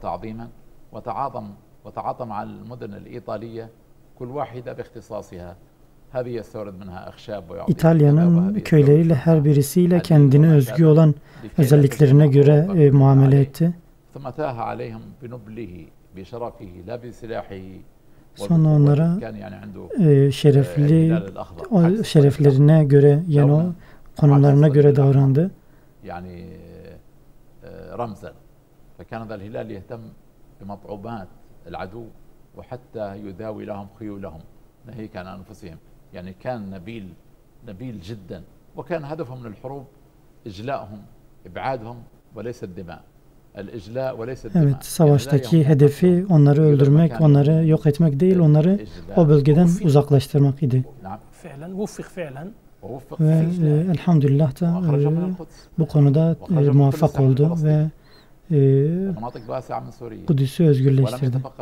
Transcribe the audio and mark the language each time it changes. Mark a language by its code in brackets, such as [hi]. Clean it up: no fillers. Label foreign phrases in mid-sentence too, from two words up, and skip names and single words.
[tr] İtalya'nın köyleriyle her birisiyle kendine özgü olan özelliklerine göre muamele etti. Sonra onlara şereflerine göre yani o konumlarına göre davrandı. [ar] رمزا فكان ذا الهلال يهتم بمطعومات العدو وحتى يداوي لهم خيولهم ناهيك عن أنفسهم يعني كان نبيل جدا وكان هدفهم من الحروب إجلائهم إبعادهم وليس الدماء الإجلاء وليس الدماء. [tr] Evet, savaştaki hedefi onları öldürmek, onları yok etmek değil, onları o bölgeden uzaklaştırmak idi. Ve elhamdülillah da bu konuda muvaffak oldu ve Kudüs'ü özgürleştirdi.